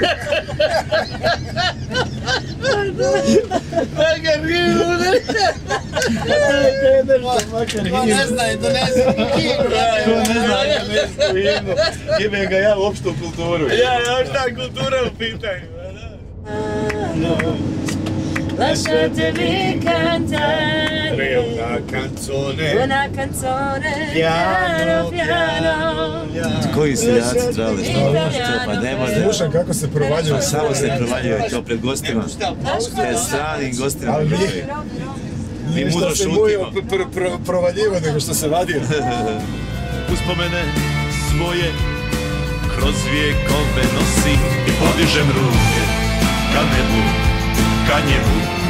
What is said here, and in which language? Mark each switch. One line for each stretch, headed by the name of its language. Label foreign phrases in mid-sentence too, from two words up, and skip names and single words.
Serbian: Makar himnu, To ne zna Indoneziju ni himnu. To ne zna indonezijsku himnu, jebem ga ja u opštu kulturu. Ja, šta kultura u pitanju,
Italian: Lasciatevi cantare una canzone piano piano.
Serbian: Koji seljaci trebali što? Pa ne može. Slušam kako se provađaju. Samo se provađaju to pred gostima. Pred stranim gostima. Mi mudro šutimo. Provaljivo nego što se vadio. Uspomene svoje kroz vijekove nosim i podižem ruke ka nebu, ka njemu.